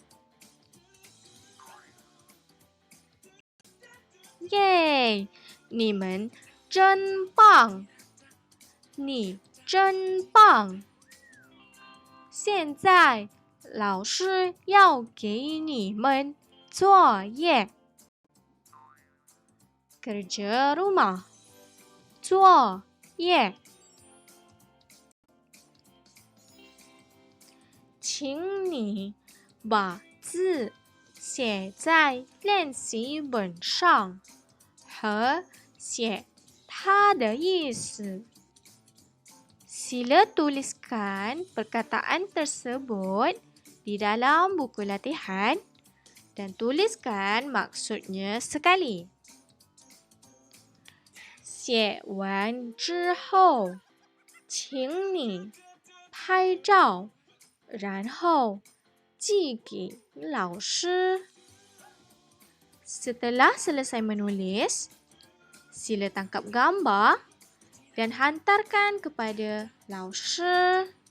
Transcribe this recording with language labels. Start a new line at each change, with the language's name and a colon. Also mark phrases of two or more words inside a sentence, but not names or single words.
Chinese: 耶！你们真棒！你真棒！现在老师要给你们作业。
Malay: Kerja rumah，
Chinese: 作业。请你把字写在练习本上，和写它的意思。
Malay: Sila tuliskan perkataan tersebut di dalam buku latihan dan tuliskan maksudnya sekali.
Chinese: 写完之后，请你拍照，然后寄给老师。
Malay: Setelah selesai menulis, sila tangkap gambar dan hantarkan kepada 老师。